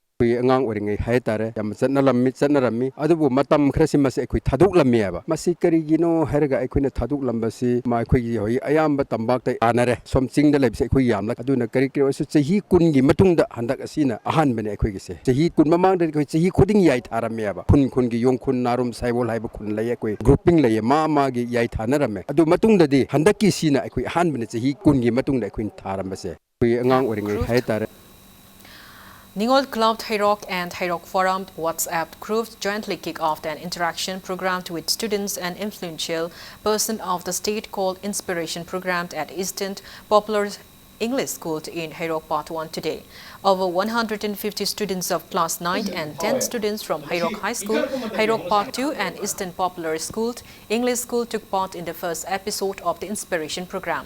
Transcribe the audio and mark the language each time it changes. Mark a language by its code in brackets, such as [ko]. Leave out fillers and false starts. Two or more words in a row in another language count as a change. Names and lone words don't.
[mni] ꯑꯩꯈꯣꯏ ꯑꯉꯥꯡ ꯑꯣꯏꯔꯤꯉꯩ ꯍꯥꯏꯇꯥꯔꯦ ꯌꯥꯝ ꯆꯠꯅꯔꯝꯃꯤ ꯑꯗꯨꯕꯨ ꯃꯇꯝ ꯈꯔꯁꯤꯃꯁꯦ ꯑꯩꯈꯣꯏ ꯊꯥꯗꯣꯛꯂꯝꯃꯦꯕ ꯃꯁꯤ ꯀꯔꯤꯒꯤꯅꯣ ꯍꯥꯏꯔꯒ ꯑꯩꯈꯣꯏꯅ ꯊꯥꯗꯣꯛꯂꯝꯕꯁꯤ ꯑꯩꯈꯣꯏꯒꯤ ꯍꯧꯖꯤꯛ ꯑꯌꯥꯝꯕ ꯇꯝꯄꯥꯛꯇ ꯇꯥꯟꯅꯔꯦ ꯁꯣꯝ ꯆꯤꯡꯗ ꯂꯩꯕꯁꯦ ꯑꯩꯈꯣꯏ ꯌꯥꯝꯅ ꯑꯗꯨꯅ ꯀꯔꯤ ꯑꯣꯏꯔꯁꯨ ꯆꯍꯤ 10ꯒꯤ ꯃꯇꯨꯡꯗ ꯍꯟꯗꯛ ꯑꯁꯤꯅ ꯑꯍꯥꯟꯕꯅꯦ ꯑꯩꯈꯣꯏꯒꯤꯁꯦ ꯆꯍꯤ 10 ꯃꯃꯥꯡꯗ ꯑꯩꯈꯣꯏ ꯆꯍꯤ ꯈꯨꯗꯤꯡ ꯌꯥꯏ ꯊꯥꯔꯝꯃꯦꯕ ꯈꯨꯟꯒꯤ ꯌꯣꯡꯈꯨꯟ ꯅꯥꯔꯨꯝ ꯁꯥꯏꯕꯣꯜ ꯍꯥꯏꯕ ꯈꯨꯟ ꯂꯩ ꯑꯩꯈꯣꯏ ꯒ꯭ꯔꯨꯞꯄꯤꯡ ꯂꯩꯌꯦ ꯃꯥꯒꯤ ꯌꯥꯏ ꯊꯥꯅꯔꯝꯃꯦ ꯑꯗꯨ ꯃꯇꯨꯡꯗꯗꯤ ꯍꯟꯗꯛꯀꯤ ꯁꯤꯅ ꯑꯩꯈꯣꯏ ꯑꯍꯥꯟꯕꯅꯦ ꯆꯍꯤ 10ꯒꯤ ꯃꯇꯨꯡꯗ ꯑꯩꯈꯣꯏꯅ ꯊꯥꯔꯝꯕꯁꯦ ꯑꯩꯈꯣꯏ ꯑꯉꯥꯡ ꯑꯣꯏꯔꯤꯉꯩ ꯍꯥꯏꯇꯥꯔꯦ [en] Ningol Club Hairok and Hairok Forum WhatsApp groups jointly kick off an interaction program with students and influential person of the state called Inspiration Program at Eastern Popular English School in Hairok Part 1 today. Over 150 students of Class 9 and 10 students from Hairok High School, Hairok Part 2 and Eastern Popular School English School took part in the first episode of the Inspiration Program.